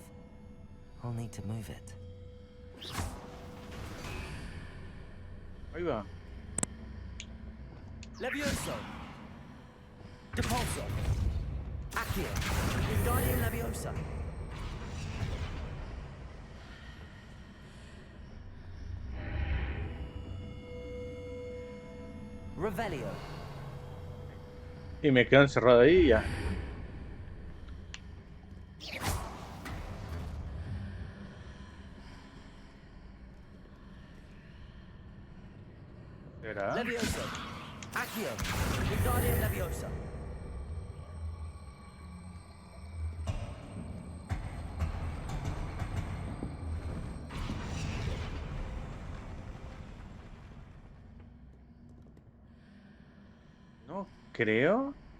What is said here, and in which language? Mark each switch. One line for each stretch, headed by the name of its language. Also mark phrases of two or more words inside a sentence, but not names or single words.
English: I'll need to move it.
Spanish: Ahí va. Levioso. Depulso. Aqui. Wingardium Leviosa. Revelio. Y me quedo encerrado ahí y ya. ¿Será? Levioso. Accio. Wingardium Leviosa. No creo.